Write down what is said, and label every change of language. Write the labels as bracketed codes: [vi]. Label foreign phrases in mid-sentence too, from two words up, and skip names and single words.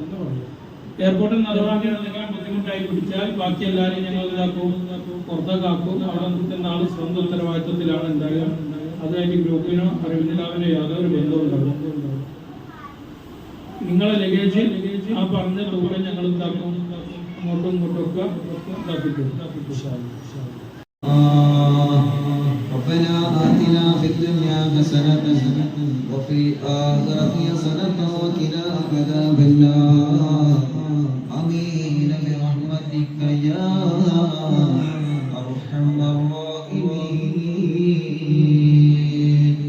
[ml] എയർപോർട്ടിൽ നിന്ന് അഥവാ നിങ്ങൾ ബുദ്ധിമുട്ടായി പിടിച്ചാൽ ബാക്കി എല്ലാവരും ഞങ്ങൾ ഇതാക്കും, പുറത്തേക്കാക്കും. അവിടെ നിൽക്കുന്ന ആള് സ്വന്തം ഉത്തരവാദിത്വത്തിലാണ് ഉണ്ടാകുക. അതായത് ഗ്രൂപ്പിനോ അറിവില്ലാവിനോ യാതൊരു ബന്ധവും ഉണ്ടാകും. നിങ്ങളെ ലഗേജ് ആ പറഞ്ഞ ദൂരം ഞങ്ങൾ ഇതാക്കും, അങ്ങോട്ടും ഇങ്ങോട്ടും ഒക്കെ ഇതാക്കിക്കും. [ar] ربنا آتنا في الدنيا حسنة وفي الآخرة حسنة وقنا عذاب النار آمين برحمتك يا أرحم الراحمين.